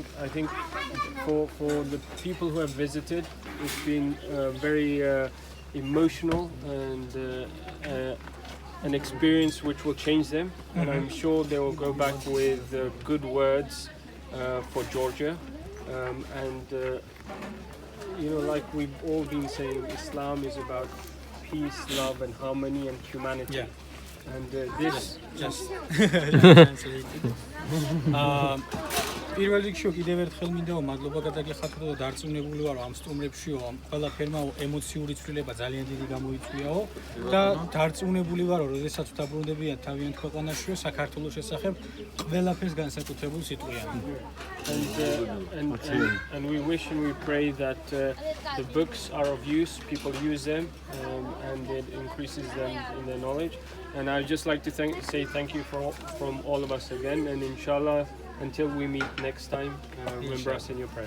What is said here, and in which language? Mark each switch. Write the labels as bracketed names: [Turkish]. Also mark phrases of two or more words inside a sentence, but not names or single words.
[English] I think for the people who have visited, it's been very emotional and an experience which will change them, and I'm sure they will go back with good words for Georgia, and like we've all been saying, Islam is about peace, love and harmony and humanity, and this just translated. [Georgian] პირველ რიგში კიდევ ერთხელ მინდა მადლობა გადაგიხადო და დარწმუნებული ვარო ამ სტუმრებშიო ამ ყველაფერმა ემოციური ცვლილება ძალიან დიდი გამოიწვიაო და დარწმუნებული ვარო როდესაც ვდაბრუნდებიან თავიანთ ქვეყანაშიო საქართველოს შესახებ ყველაფერს განსაკუთრებულ სიტყვიან. [English] And we wish and we pray that the books are of use, people use them, and it increases them in their knowledge. And I'd just like to say thank you from all of us again, and inshallah, until we meet next time, remember us in your prayers.